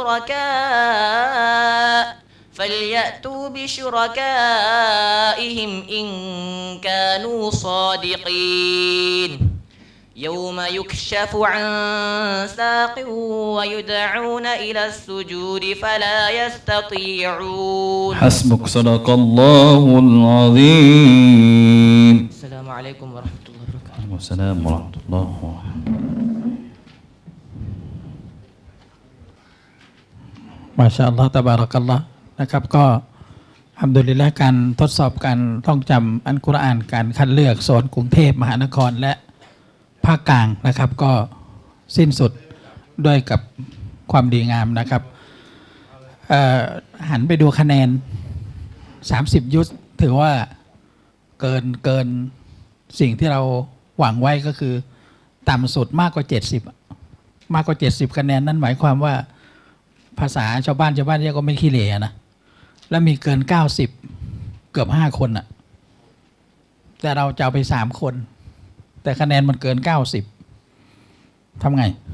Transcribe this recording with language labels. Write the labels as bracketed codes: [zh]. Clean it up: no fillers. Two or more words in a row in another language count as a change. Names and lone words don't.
[ar] شركاء فليأتوا بشركائهم إن كانوا صادقين يوم يكشف عن ساق ويدعون إلى السجود فلا يستطيعون. حسبك. صدق الله العظيم. السلام عليكم ورحمة الله وبركاته. السلام ورحمة الله وبركاته. ما شاء الله، تبارك الله [th] นะครับก็อัลฮัมดุลิลละห์การทดสอบการท่องจำอัลกุรอานการคัดเลือกโซนกรุงเทพมหานครและภาคกลางนะครับก็สิ้นสุดด้วยกับความดีงามนะครับ หันไปดูคะแนน30ยุทธถือว่าเกินสิ่งที่เราหวังไว้ก็คือต่ำสุดมากกว่า70คะแนนนั่นหมายความว่าภาษาชาวบ้านเรียกก็ไม่ขี้เหร่นะแล้วมีเกิน90เกือบ5คนน่ะแต่เราจะเอาไป3คนแต่คะแนนมันเกิน90ทำไง